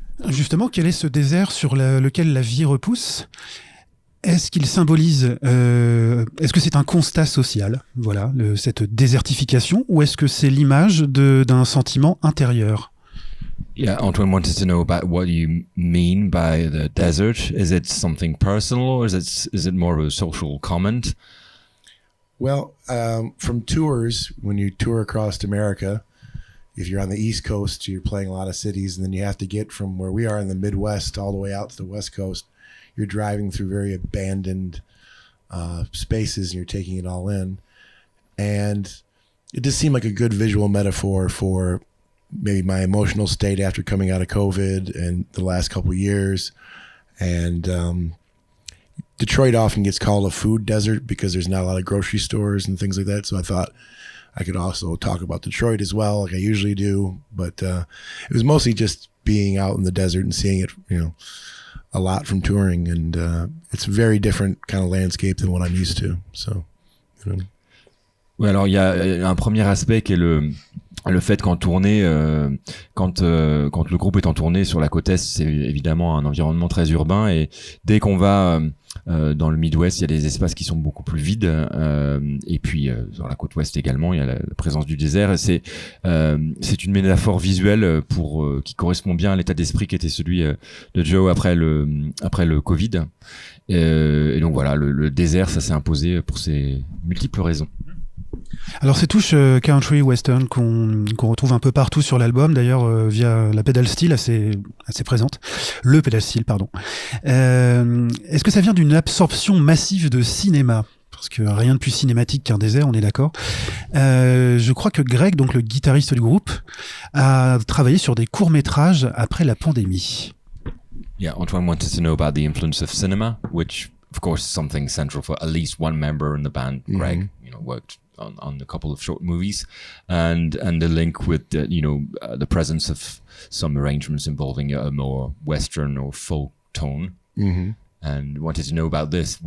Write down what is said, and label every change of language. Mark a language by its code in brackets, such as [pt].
[fr] Justement, quel est ce désert sur lequel la vie repousse ? Est-ce qu'il symbolise, est-ce que c'est un constat social, voilà, cette désertification, ou est-ce que c'est l'image d'un sentiment intérieur ? [en] Yeah, Antoine wanted to know about what you mean by the desert. Is it something personal, or is it more of a social comment? Well, from tours, when you tour across America, if you're on the East Coast, you're playing a lot of cities, and then you have to get from where we are in the Midwest all the way out to the West Coast. You're driving through very abandoned spaces, and you're taking it all in. And it just seemed like a good visual metaphor for maybe my emotional state after coming out of COVID and the last couple of years. And Detroit often gets called a food desert because there's not a lot of grocery stores and things like that. So I thought I could also talk about Detroit as well, like I usually do. But it was mostly just being out in the desert and seeing it, you know, a lot from touring. And it's a very different kind of landscape than what I'm used to. So, you know. [fr] Oui, alors il y a un premier aspect qui est le fait qu'en tournée, quand le groupe est en tournée sur la côte est, c'est évidemment un environnement très urbain, et dès qu'on va dans le Midwest, il y a des espaces qui sont beaucoup plus vides, et puis sur la côte ouest également, il y a la présence du désert, et c'est une métaphore visuelle qui correspond bien à l'état d'esprit qui était celui de Joe après le Covid, et donc voilà, le désert, ça s'est imposé pour ces multiples raisons. Alors ces touches country western qu'on retrouve un peu partout sur l'album, d'ailleurs via la pedal steel assez présente, le pedal steel pardon. Est-ce que ça vient d'une absorption massive de cinéma ? Parce que rien de plus cinématique qu'un désert, on est d'accord. Je crois que Greg, donc le guitariste du groupe, a travaillé sur des courts-métrages après la pandémie. [en] Yeah, Antoine wanted to know about the influence of cinema, which of course is something central for at least one member in the band. Greg, you know, worked on a couple of short movies, and the link with the presence of some arrangements involving a more western or folk tone, and wanted to know about this.